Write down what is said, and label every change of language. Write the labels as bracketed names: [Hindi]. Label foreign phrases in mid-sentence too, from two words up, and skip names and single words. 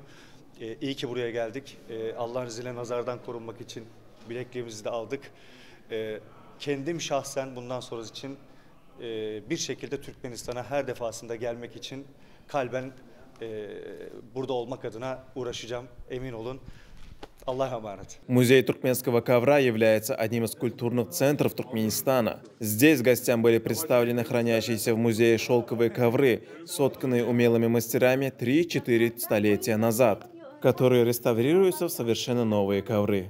[Turkish] İyi ki buraya geldik. Allah'ın izniyle nazardan korunmak için bilekliğimizi de aldık. Kendim şahsen bundan sonra için bir şekilde Türkmenistan'a her defasında gelmek için kalben burada olmak adına uğraşacağım. Emin olun. [Russian] Музей туркменского ковра является одним из культурных центров Туркменистана. Здесь гостям были представлены хранящиеся в музее шелковые ковры, сотканные умелыми мастерами 3-4 столетия назад, которые реставрируются в совершенно новые ковры.